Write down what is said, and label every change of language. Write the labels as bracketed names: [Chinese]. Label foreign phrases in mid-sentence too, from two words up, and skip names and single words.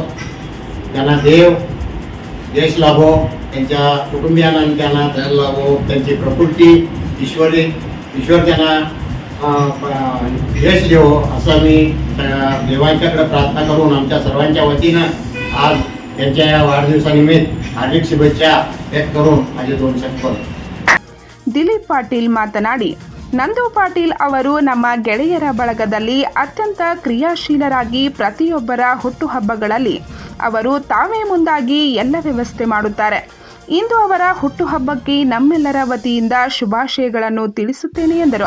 [Marathi] त्यांना देव यश लाभो, त्यांच्या कुटुंबियांना त्यांना धन लाभो, त्यांची प्रकृती ईश्वर त्यांना यश देवो असं मी देवांच्याकडे प्रार्थना करून आमच्या सर्वांच्या वतीनं आज त्यांच्या या वाढदिवसानिमित्त हार्दिक शुभेच्छा व्यक्त करून माझे 2 शब्द. [Kannada] ದಿಲೀಪ್ ಪಾಟೀಲ್ ಮಾತನಾಡಿ ನಂದು ಪಾಟೀಲ್ ಅವರು ನಮ್ಮ ಗೆಳೆಯರ ಬಳಗದಲ್ಲಿ ಅತ್ಯಂತ ಕ್ರಿಯಾಶೀಲರಾಗಿ ಪ್ರತಿಯೊಬ್ಬರ ಹುಟ್ಟುಹಬ್ಬಗಳಲ್ಲಿ ಅವರು ತಾವೇ ಮುಂದಾಗಿ ಎಲ್ಲ ವ್ಯವಸ್ಥೆ ಮಾಡುತ್ತಾರೆ. ಇಂದು ಅವರ ಹುಟ್ಟುಹಬ್ಬಕ್ಕೆ ನಮ್ಮೆಲ್ಲರ ವತಿಯಿಂದ ಶುಭಾಶಯಗಳನ್ನು ತಿಳಿಸುತ್ತೇನೆ ಎಂದರು.